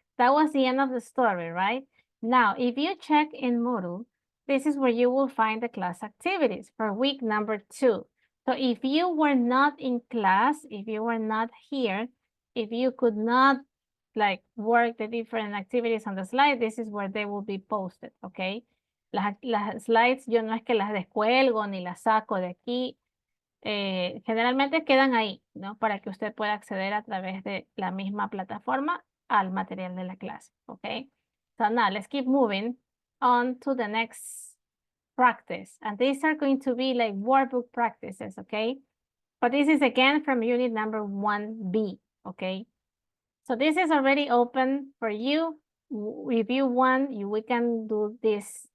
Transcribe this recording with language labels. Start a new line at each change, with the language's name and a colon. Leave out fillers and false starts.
English: That was the end of the story, right? Now, if you check in Moodle, this is where you will find the class activities for week number 2. So if you were not in class, if you were not here, if you could not like work the different activities on the slide, this is where they will be posted, okay?
Spanish: Las slides yo no es que las descuelgo ni las saco de aquí. Generalmente quedan ahí, ¿no? Para que usted pueda acceder a través de la misma plataforma al material de la clase, ¿ok?
English: So now let's keep moving on to the next practice. And these are going to be like workbook practices, okay? But this is again from unit number 1B, okay? So this is already open for you. If you want, we can do this.